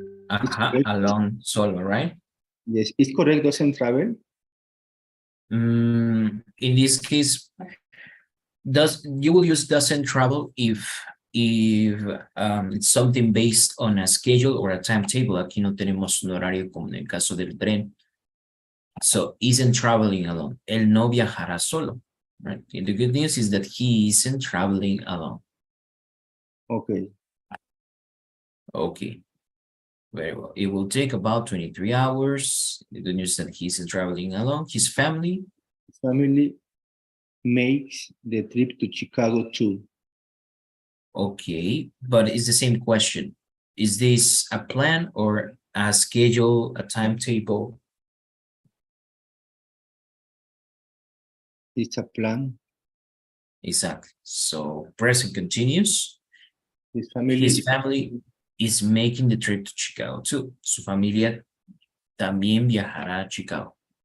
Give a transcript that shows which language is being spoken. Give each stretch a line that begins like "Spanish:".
English: correct. Alone, solo, right? Yes, it's correct, doesn't travel. In this case, you will use doesn't travel if it's something based on a schedule or a timetable.
Spanish: Aquí no tenemos un horario como en el caso del tren.
English: So isn't traveling alone.
Spanish: Él no viajará solo.
English: Right? And the good news is that he isn't traveling alone. Okay. Okay. Very well. It will take about 23 hours. The good news is that he isn't traveling alone. His family. Family makes the trip to Chicago too. Okay, but it's the same question. Is this a plan or a schedule, a timetable? It's a plan. Exactly. So present continuous. His family, His family is making the trip to Chicago too.
Spanish: Su familia también viajará a Chicago.